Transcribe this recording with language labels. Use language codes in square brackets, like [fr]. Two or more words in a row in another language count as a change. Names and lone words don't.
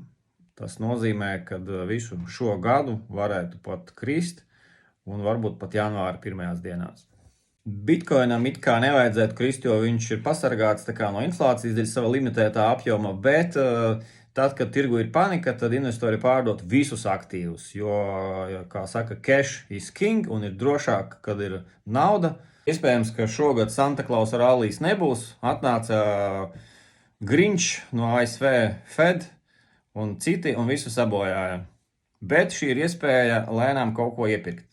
[lv] Tas nozīmē, ka visu šo gadu varētu pat krist un varbūt pat janvāra pirmajās dienās. Bitcoinam it kā nevajadzētu krist, jo viņš ir pasargāts no inflācijas dēļ sava limitētā apjoma, bet tad, kad tirgu ir panika, tad investori pārdot visus aktīvus, jo, kā saka, [en] cash is king [lv] un ir drošāk, kad ir nauda. Iespējams, ka šogad Santa Claus rallijas nebūs, atnāca Grinch no ASV Fed un citi un visu sabojāja. Bet šī ir iespēja lēnām kaut ko iepirkt.